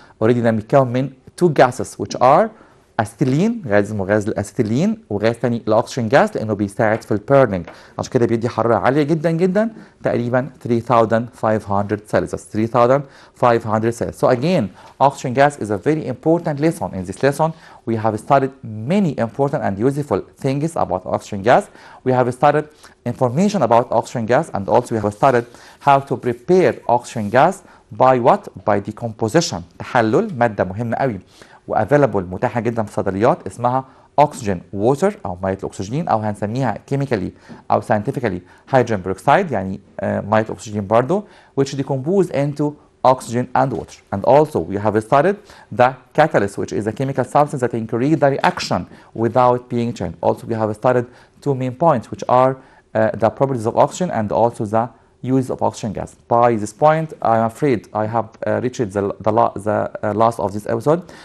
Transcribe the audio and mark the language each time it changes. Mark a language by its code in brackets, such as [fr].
[ar] اوريدي ده بيتكون من 2 gases [en] which are [ar] استيلين غاز اسمه غاز الاسيتيلين وغاز ثاني الاكسجين جاز لانه بيساعد في البيرنينج عشان كده بيدي حراره عاليه جدا جدا تقريبا 3500 سيلسيوس 3500 سيلسيوس. [en] so again oxygen gas is a very important lesson. in this lesson we have studied many important and useful things about oxygen gas. we have studied information about oxygen gas and also we have studied how to prepare oxygen gas by what? by decomposition [ar] تحلل ماده مهمه قوي وافيلابل متاحه جدا في الصيدليات اسمها oxygen water او ميه الاكسجين او هنسميها chemically او scientifically hydrogen peroxide يعني ميه الاكسجين برضه [en] which decompose into oxygen and water. and also we have studied the catalyst which is a chemical substance that increase the reaction without being changed. also we have studied 2 main points which are the properties of oxygen and also the use of oxygen gas. By this point, I'm afraid I have reached the last of this episode.